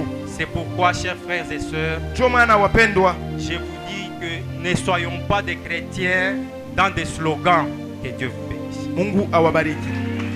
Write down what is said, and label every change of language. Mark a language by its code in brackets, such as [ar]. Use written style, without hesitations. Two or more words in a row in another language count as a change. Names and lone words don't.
[fr] C'est pourquoi, chers frères et sœurs, [sw] Ndio maana wapendwa, [fr] je vous dis que ne soyons pas des chrétiens dans des slogans. Que Dieu vous bénisse. [sw] Mungu awabariki.